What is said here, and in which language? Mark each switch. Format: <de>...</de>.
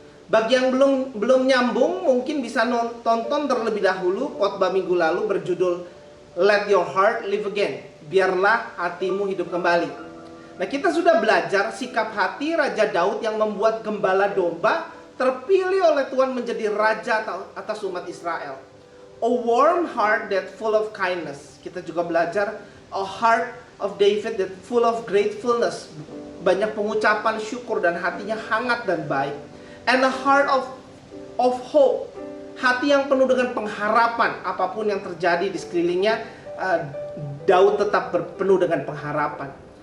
<id>Bagi yang belum nyambung, mungkin bisa tonton terlebih dahulu khotbah minggu lalu berjudul</id> <en>Let Your Heart Live Again.</en> <id>Biarlah hatimu hidup kembali. Nah, kita sudah belajar sikap hati Raja Daud yang membuat gembala domba terpilih oleh Tuhan menjadi raja atas umat Israel.</id> <en>A warm heart that full of kindness.</en> <id>Kita juga belajar</id> <en>a heart of David that full of gratefulness.</en> <id>Banyak pengucapan syukur dan hatinya hangat dan baik.</id> <en>And a heart of hope.</en> <id>Hati yang penuh dengan pengharapan. Apapun yang terjadi di sekelilingnya, Daud tetap penuh dengan pengharapan.</id>